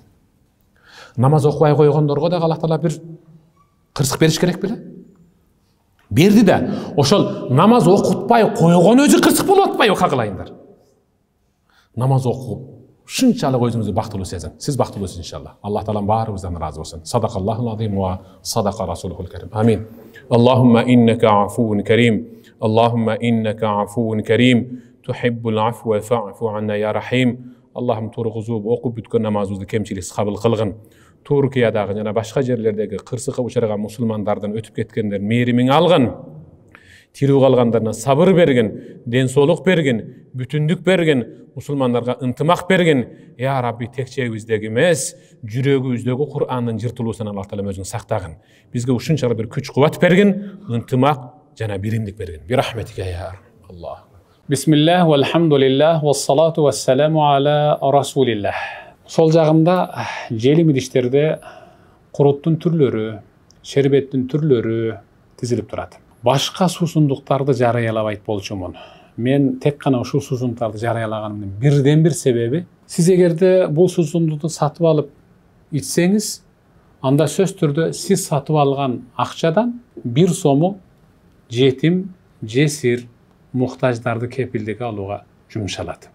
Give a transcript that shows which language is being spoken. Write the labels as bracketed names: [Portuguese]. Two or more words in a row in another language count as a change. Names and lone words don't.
[Kyrgyz] Намаз окубай койгондорго да Аллах Таала бир кырсык бериш керек беле? Берди да. Ошол намаз окутпай койгон өзү кырсык болуп атпайбы кагылайындар? Намаз окуп ушунчалык өзүңүздү бактылуу сезин. Сиз бактылуусуз иншалла. Аллах Таалам баарыбыздан ыраазы болсун. [Arabic] صدق الله العظيم وصدق رسوله الكريم. Амин. اللهم إنك عفو كريم. اللهم إنك عفو كريم. Аллахумма иннака афуун карим. تحب العفو فاعف عنا يا رحيم. [Kyrgyz] Аллахым тургузуп окуп бүткөн намазыбызды кемчиликсиз кабыл кылгын. Туркиядагы жана башка жерлердеги кырсыкка учураган мусулмандардын өтүп кеткендерин мээримиң алгын. Тирүү калгандарына сабыр бергин, ден соолук бергин, бүтүндүк бергин, мусулмандарга ынтымак бергин. [Arabic] يا رب, [Kyrgyz] текчебиздеги эмес, жүрөгүбүздөгү Кур'андын жыртылуусунан Аллах Таала өзүң сактагын. Бизге ушунчалык бир күч-кубат бергин, ынтымак жана биримдик бергин. [Arabic] برحمتك يا الله. بسم الله والحمد لله, والصلاة والسلام على رسول الله. [Kyrgyz] Сол жагымда желим идиштерде куруттун түрлөрү, шербеттин түрлөрү тизилип турат. Башка суусундуктарды жарыялабайт болчумун. Мен тек гана ушул суусундуктарды жарыялаганымдын бирден бир себеби, сиз эгерде бул суусундукту сатып алып ичсеңиз, анда сөз түрдө сиз сатып алган акчадан бир сому жетим, жесир, муктаждарды кепилдикке алууга жумшалат.